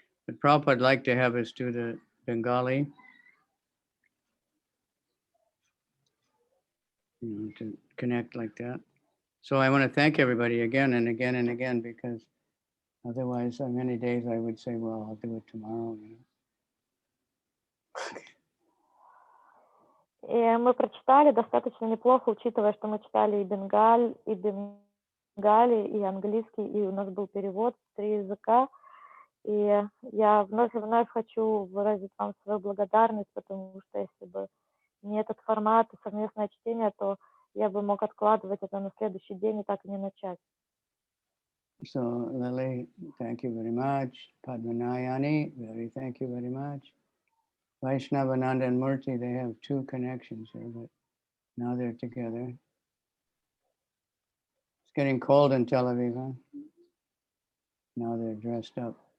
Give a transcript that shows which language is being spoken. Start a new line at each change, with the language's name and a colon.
English: But Prabhupada would like to have us do the Bengali, to connect like that. So I want to thank everybody again and again and again, because otherwise, on many days I would say, well, I'll do it tomorrow.
Russian: И мы прочитали достаточно неплохо, учитывая, что мы читали и бенгали, и английский, и у нас был перевод с 3 языка. И я вновь и вновь хочу выразить вам свою благодарность, потому что если бы не этот формат и совместное чтение, то я бы мог откладывать это на следующий день и так и не начать.
English: So Lily, thank you very much. Padmanayani, thank you very much. Vaishnavananda and Murti, they have 2 connections here, but now they're together. It's getting cold in Tel Aviv, huh? Now they're dressed up.